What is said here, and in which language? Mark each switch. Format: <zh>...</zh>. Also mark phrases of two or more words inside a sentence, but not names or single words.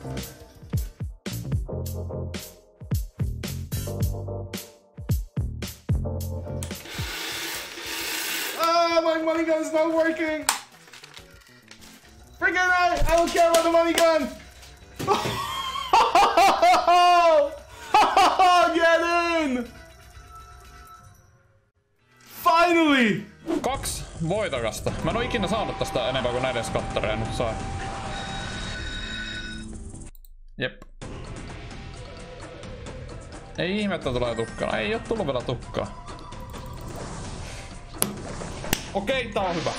<en>My money gun's not working. Freaking right! I don't care about the money gun. Get in! Finally!</en> <fi>2 voitokasta. Mä en oo ikinä saanut tästä enemmän kuin näiden skattereja nyt saa. Jep. Ei ihmettä tulee tukkana. Ei oo tullut vielä tukkaa. Okei, tää on hyvä.</fi>